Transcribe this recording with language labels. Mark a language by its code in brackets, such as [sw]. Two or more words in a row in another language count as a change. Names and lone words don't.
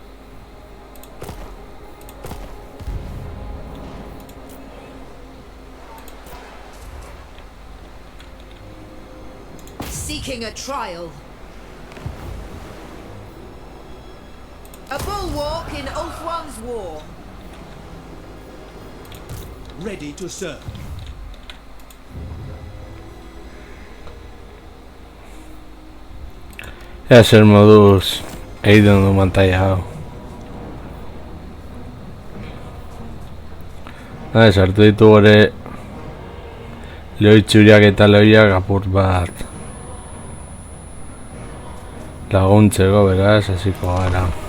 [en] Seeking a trial. A bulwark in Ulthuan's war. Ready to serve. [eu] Zer moduz egiten du mantaia hau. Sartu ditu gore lehoitzuriak eta lehoiak apur bat laguntzeko, beraz, hasiko gara.